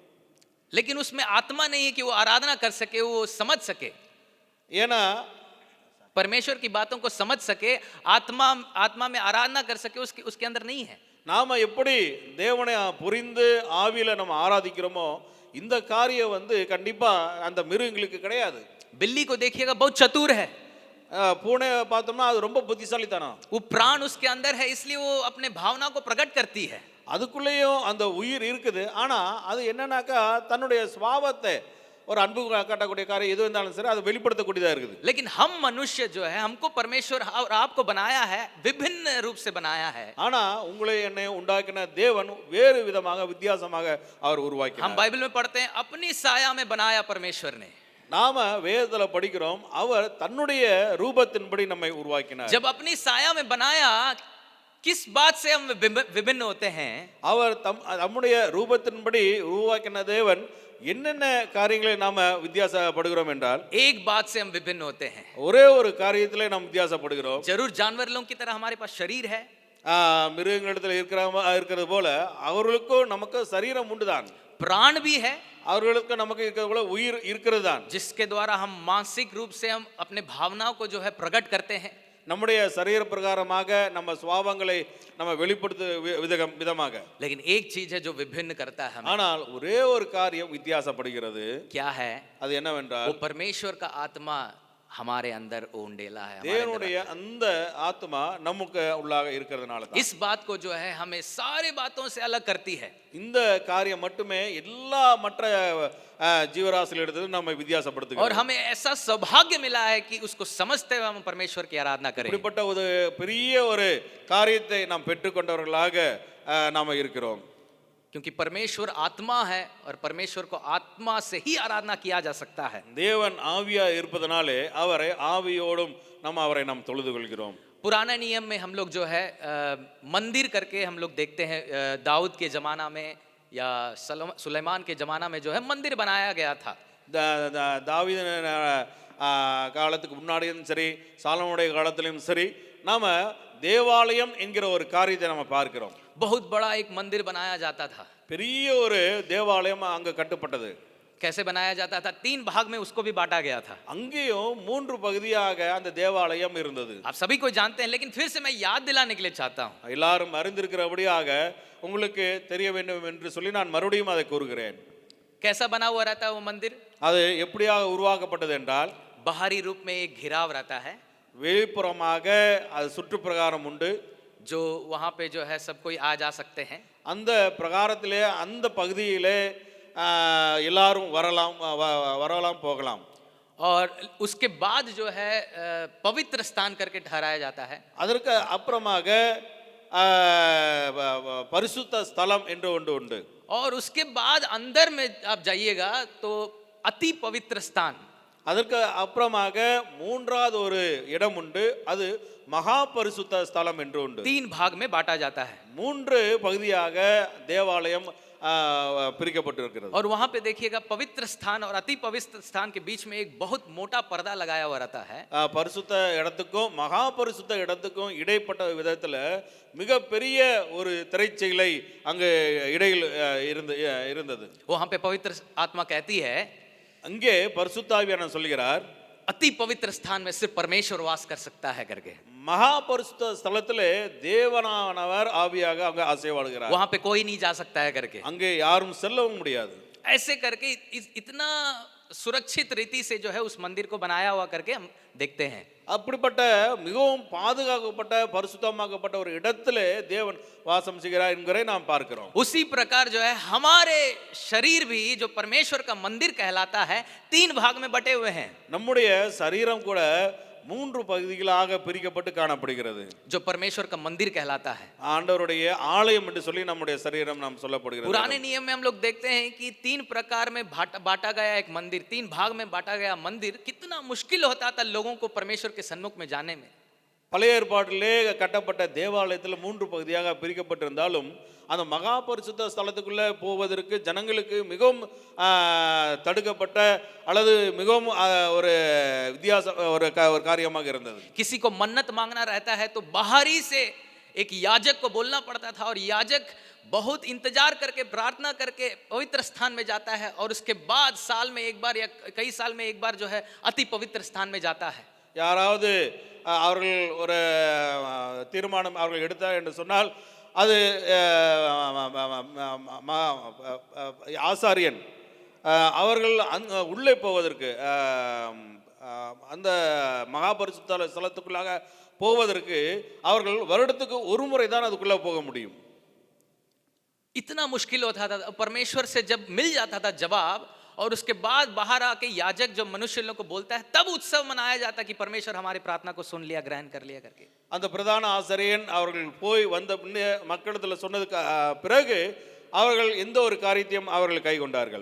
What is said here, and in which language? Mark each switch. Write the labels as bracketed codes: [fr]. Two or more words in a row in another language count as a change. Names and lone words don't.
[hi] लेकिन उसमें आत्मा नहीं है कि वो आराधना कर सके, वो समझ सके, ஏன்னா परमेश्वर की बातों को समझ सके, आत्मा में आराधना कर सके, उसके अंदर नहीं है। [ta] நாம எப்படி தேவனை புரிந்து ஆவியில நம்ம ஆராதிக்கிறோமோ இந்த காரியம் கண்டிப்பா அந்த மிருகங்களுக்கு கிடையாது. [hi] बिल्ली को देखिएगा, बहुत चतुर है, [ta] பூனை பார்த்தோம்னா அது ரொம்ப புத்திசாலித்தனம். [hi] वो प्राण उसके अंदर है, इसलिए वो अपने भावना को प्रकट करती है। [ta] அதுக்குள்ளேயும் அந்த உயிர் இருக்குது. ஆனா அது என்னன்னாக்கா தன்னுடைய சுபாவத்தை ஒரு அன்பு காட்டக்கூடிய காரியம் எது இருந்தாலும் சரி அதை வெளிப்படுத்தக்கூடியதா இருக்குது. [hi] लेकिन हम मनुष्य जो है, हमको परमेश्वर और आपको बनाया है, विभिन्न रूप से बनाया है। [ta] ஆனா உங்களை என்னை உண்டாக்கின தேவன் வேறு விதமாக வித்தியாசமாக அவர் உருவாக்கினார். [hi] हम बाइबल में पढ़ते हैं, अपनी साया में बनाया परमेश्वर ने। [ta] நாம வேதத்துல படிக்கிறோம், அவர் தன்னுடைய ரூபத்தின்படி நம்மை உருவாக்கினார். [hi] जब अपनी साया में बनाया, किस बात से हम विभिन्न होते हैं? [ta] அவர் நம்முடைய ரூபத்தின்படி உருவாக்கின தேவன் என்னென்ன காரியங்களை நாம வித்தியாசப்படுகிறோம் என்றால், [hi] एक बात से हम विभिन्न होते हैं। [ta] ஒரே ஒரு காரியத்திலே நாம் வித்தியாசப்படுகிறோம். [hi] जरूर जानवर लोगों की तरह हमारे पास शरीर है, [ta] மிருகங்களிடத்தில் இருக்கிறது போல அவர்களுக்கும் நமக்கு சரீரம் உண்டுதான், [hi] प्राण भी है, [ta] அவர்களுக்கு நமக்கு இருக்கிறது போல உயிர் இருக்கிறது தான், [hi] जिसके द्वारा हम मानसिक रूप से हम अपने भावनाओं को जो है प्रकट करते हैं। [ta] நம்முடைய சரீர பிரகாரமாக நம்ம சுபாவங்களை நம்ம வெளிப்படுத்த விதமாக. [hi] लेकिन एक चीज है जो विभिन्न करता है हमें। [ta] ஆனால் ஒரே ஒரு காரியம் வித்தியாசப்படுகிறது. [hi] क्या है? [ta] அது என்னவென்றால், [hi] वो परमेश्वर का आत्मा हमारे अंदर उंडेला है, [ta] தேவனுடைய அந்த ஆத்மா நமக்கு உள்ளாக இருக்கிறதுனால தான். [hi] इस बात को जो है हमें सारे बातों से अलग करती है। [ta] இந்த காரியம் மட்டுமே எல்லா மற்ற ஜீவராசிகளிடத்தில் நம்ம வித்தியாசப்படுத்துகிறோம். [hi] और हमें ऐसा सौभाग्य मिला है कि उसको समझते हुए हम परमेश्वर की आराधना करें। [ta] இப்படிப்பட்ட ஒரு பெரிய ஒரு காரியத்தை நாம் பெற்றுக்கொண்டவர்களாக நாம இருக்கிறோம். [hi] क्योंकि परमेश्वर आत्मा है और परमेश्वर को आत्मा से ही आराधना किया जा सकता है। [ta] தேவன் ஆவியா இருப்பதனாலே அவரை ஆவியோடும் அவரை நாம் தொழுது கொள்கிறோம். [hi] पुराने नियम में हम लोग जो है मंदिर करके हम लोग देखते हैं, दाऊद के जमाना में या सुलेमान के जमाना में जो है मंदिर बनाया गया था। [ta] தாவீது காலத்துக்கு முன்னாடியும் சரி, சாலமோனுடைய காலத்திலும் சரி, நாம தேவாலயம் என்கிற ஒரு காரியத்தை நம்ம பார்க்கிறோம். [hi] बहुत बड़ा एक मंदिर बनाया जाता था। [ta] பெரிய ஒரு தேவாலயம் அங்க கட்டப்பட்டது। [hi] कैसे बनाया जाता था, 3 भाग में उसको भी बांटा गया था। [ta] அங்கேயும் 3 பகுதியாக அந்த தேவாலயம் இருந்தது. [hi] आप सभी को जानते हैं, लेकिन फिर से मैं याद दिलाने के लिए चाहता हूँ। [ta] எல்லாரும் அறிந்திருக்கிறபடியாக உங்களுக்கு தெரிய வேண்டும் என்று சொல்லி நான் மறுபடியும் அதை கூறுகிறேன். [hi] कैसा बना हुआ रहता है वो मंदिर? [ta] அது எப்படியாக உருவாக்கப்பட்டது என்றால் [hi] बाहरी रूप में एक घिराव रहता है, [ta] வெளிப்புறமாக அது சுற்றுப்பிரகாரம் உண்டு. [hi] जो वहाँ पे जो है सब कोई आ जा सकते हैं। [ta] அந்த பிரகாரத்திலே அந்த பகுதியிலே எல்லாரும் வரலாம் போகலாம். [hi] और उसके बाद जो है पवित्र स्थान करके ठहराया जाता है। [ta] அதற்கு அப்புறமாக பரிசுத்த ஸ்தலம் என்று ஒன்று உண்டு. [hi] और उसके बाद अंदर में आप जाइएगा तो अति पवित्र स्थान। [ta] அதற்கு அப்புறமாக மூன்றாவது ஒரு இடம் உண்டு, அது மகா பரிசுத்த ஸ்தலம் என்று உண்டு. [hi] 3 भाग में बांटा जाता है। [ta] 3 பகுதியாக தேவாலயம் பிரிக்கப்பட்டிருக்கிறது. [hi] और वहां पे देखिएगा पवित्र स्थान और अति पवित्र स्थान के बीच में एक बहुत मोटा पर्दा लगाया हुआ रहता है। [ta] பரிசுத்த இடத்துக்கும் மகா பரிசுத்த இடத்துக்கும் இடைப்பட்ட விதத்துல மிக பெரிய ஒரு திரைச்சீலை அங்கு இடையில் இருந்தது. [hi] वहां पे पवित्र आत्मा कहती है, [ta] அங்கே பரிசுத்தாவியானவர் சொல்கிறார், [hi] अति पवित्र स्थान में सिर्फ परमेश्वर वास कर सकता है करके। [ta] மகா பரிசுத்த ஸ்தலத்திலே தேவனானவர் ஆவியாக அங்கே அசைவாடுகிறார். [hi] वहां पे कोई नहीं जा सकता है करके। [ta] அங்கே யாரும் செல்லவும் முடியாது. [hi] ऐसे करके इतना सुरक्षित रीति से जो है उस मंदिर को बनाया हुआ करके हम देखते हैं। [ta] அப்படிப்பட்ட மிகவும் பாதுகாக்கப்பட்ட பரிசுத்தமாக்கப்பட்ட ஒரு இடத்திலே தேவன் வாசம் செய்கிறார் என்கிறதை நாம் பார்க்கிறோம். [hi] उसी प्रकार जो है हमारे शरीर भी जो परमेश्वर का मंदिर कहलाता है 3 भाग में बटे हुए हैं। [ta] நம்முடைய சரீரம் கூட 3 பகுதிகளாக பிரிக்கப்பட்டு காணப்படுகிறது. [hi] जो परमेश्वर का मंदिर कहलाता है, [ta] ஆண்டவருடைய ஆலயம் என்று சொல்லி நம்முடைய சரீரம் நாம் சொல்லப்படுகிறது. [hi] पुराने नियम में हम लोग देखते हैं कि 3 प्रकार में बांटा गया एक मंदिर, 3 भाग में बांटा गया मंदिर, कितना मुश्किल होता था लोगों को परमेश्वर के सन्मुख में जाने में। [ta] பழைய ஏற்பாட்டிலே கட்டப்பட்ட தேவாலயத்தில் 3 பகுதியாக பிரிக்கப்பட்டிருந்தாலும் அந்த மகா பரிசுத்த ஸ்தலத்துக்குள்ளே போவதற்கு ஜனங்களுக்கு மிகவும் தடுக்கப்பட்ட அல்லது மிகவும் ஒரு வித்தியாச ஒரு காரியமாக இருந்தது. [hi] किसी को मन्नत मांगना रहता है तो बाहरी से एक याजक को बोलना पड़ता था, और याजक बहुत इंतजार करके प्रार्थना करके पवित्र स्थान में जाता है, और उसके बाद साल में एक बार या कई साल में एक बार जो है अति पवित्र स्थान में जाता है। [ta] யாராவது அவர்கள் ஒரு தீர்மானம் அவர்கள் எடுத்தார் என்று சொன்னால் அது ஆசாரியன் அவர்கள் உள்ளே போவதற்கு அந்த மகாபரிசுத்த ஸ்தலத்துக்குள்ளாக போவதற்கு அவர்கள் வருடத்துக்கு ஒரு முறை தான் அதுக்குள்ள போக முடியும். [hi] इतना मुश्किल होता था। परमेश्वर से जब मिल जाता था जवाब, और उसके बाद बाहर आके याजक जो मनुष्य लोगों को बोलता है, तब उत्सव मनाया जाता कि परमेश्वर हमारी प्रार्थना को सुन लिया, ग्रहण कर लिया करके। [ta] அந்த பிரதான ஆசாரியன் அவர்கள் போய் வந்த மக்களிடத்தில் சொன்னதுக்கு பிறகு அவர்கள் எந்த ஒரு காரியத்தையும் அவர்கள் கை கொண்டார்கள்.